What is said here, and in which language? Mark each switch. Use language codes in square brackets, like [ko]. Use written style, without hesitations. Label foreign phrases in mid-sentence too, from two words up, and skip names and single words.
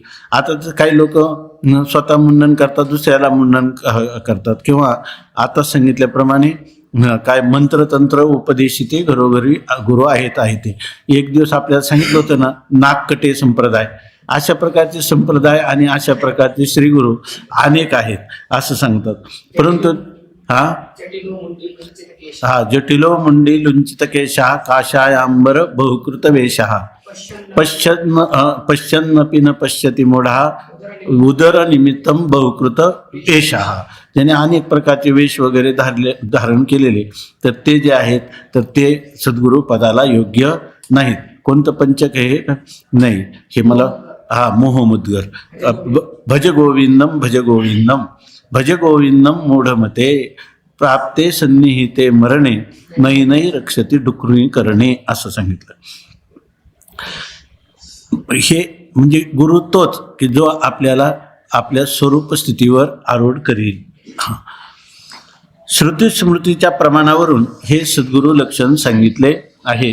[mr] आता काही लोक स्वतः मुंडन करतात, दुसऱ्याला मुंडन करतात, किंवा आता सांगितल्याप्रमाणे काय मंत्रतंत्र उपदेशिते घरोघरी गुरु आहेत ते. एक दिवस आपल्याला सांगितलं होतं ना, नागकटे संप्रदाय. अशा प्रकारचे संप्रदाय आणि अशा प्रकारचे श्रीगुरु अनेक आहेत असं सांगतात. [sa] परंतु जटिलो मुंडी लुंचित केशः काशायांबर बहुकृत वेशः पश्यन्नपि न पश्यति मूढः उदर निमित्तम बहुकृत वेशः. [mr] ज्याने अनेक प्रकारचे वेश वगैरे धारण केलेले तर ते जे आहेत तर ते सद्गुरू पदाला योग्य नाहीत. कोणतं पंचक हे नाही, हे मला मोहमुद्गर. [sa] भज गोविंदम भज गोविंदम भज गोविंदम मूढमते प्राप्ते सन्निहिते मरणे नै नै रक्षती डुकरुणी करणे [mr] असं सांगितलं. हे म्हणजे गुरु तोच की जो आपल्याला आपल्या स्वरूप स्थितीवर आरूढ करील. श्रुती स्मृतीच्या प्रमाणावरून हे सद्गुरू लक्षण सांगितले आहे.